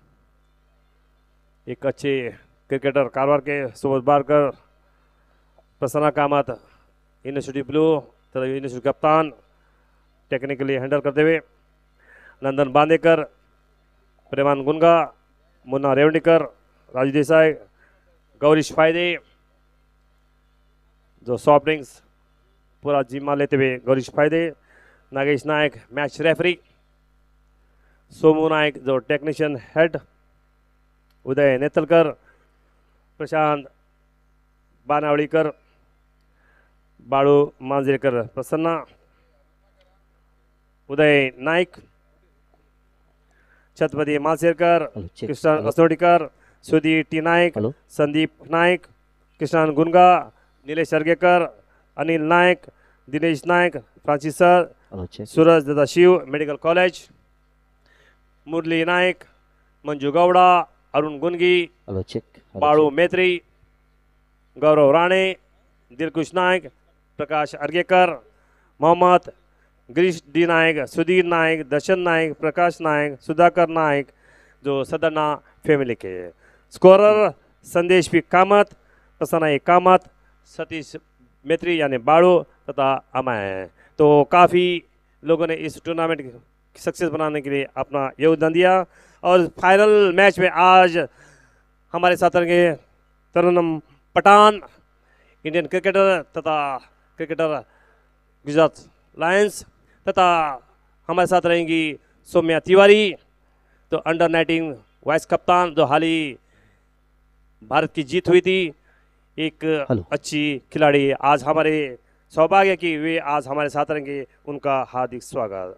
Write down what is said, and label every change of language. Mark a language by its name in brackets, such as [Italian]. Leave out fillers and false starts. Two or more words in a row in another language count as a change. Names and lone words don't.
[Hindi] एक अच्छे क्रिकेटर कारवार के, सुबोध बारकर, प्रसन्ना कामत [English] University Blue [Hindi] तथा यूनिवर्सिटी कप्तान [English] technically handle [Hindi] करते हुए, नंदन बांदेकर, प्रेमान गुनगा, मुन्ना रेवंडीकर, राजू देसाई, गौरीश फायदे जो [English] soft drinks [Hindi] पूरा जिम्मा लेते हुए, गौरीश फायदे, नागेश नायक [English] match referee, [Hindi] सोमू नायक जो [English] technician head, [Hindi] उदय नेतलकर, प्रशांत बानावड़ीकर, बाळू मांजरेकर प्रसन्ना, उदय नायक, छत्रपति मालसेरकर, कृष्ण असोडीकर, सुधीर टी नायक, संदीप नायक, कृष्णान गुनगा, नीलेश अर्गेकर, अनिल नायक, दिनेश नायक, फ्रांसिस सर, सूरज दादा शिव मेडिकल कॉलेज, मुरली नायक, मंजू गौड़ा, अरुण गुनगी, बाळू मेत्री, गौरव राणे, दिलकुश नायक, प्रकाश अर्गेकर, मोहम्मद गिरीश डी नायक, सुधीर नायक, दर्शन नायक, प्रकाश नायक, सुधाकर नायक जो सदना फैमिली के। स्कोरर संदेश पी कामत, प्रसन्ना ए कामत, सतीश मेत्री यानी बाड़ू तथा अमय। तो काफ़ी लोगों ने इस [English] tournament success [Hindi] बनाने के लिए अपना योगदान दिया। और [English] final match [Hindi] में आज हमारे साथ रहेंगे तरन्नुम पठान, [English] Indian cricketer [Hindi] तथा क्रिकेटर गुजरात लायंस, तथा हमारे साथ रहेंगी सौम्या तिवारी तो अंडर 19 वाइस कप्तान जो हाल ही भारत की जीत हुई थी, एक अच्छी खिलाड़ी आज हमारे सौभाग्य की वे आज हमारे साथ रहेंगे, उनका हार्दिक स्वागत।